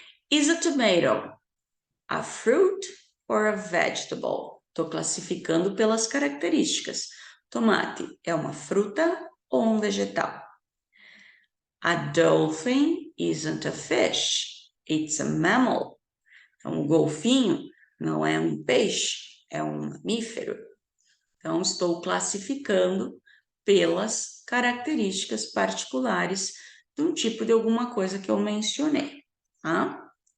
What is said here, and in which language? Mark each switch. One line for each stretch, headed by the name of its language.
English: Is a tomato a fruit or a vegetable?
Portuguese: Estou classificando pelas características. Tomate é uma fruta ou um vegetal?
English: A dolphin isn't a fish, it's a mammal.
Portuguese: Então, o golfinho não é um peixe, é um mamífero. Então, estou classificando pelas características particulares de um tipo de alguma coisa que eu mencionei. Tá?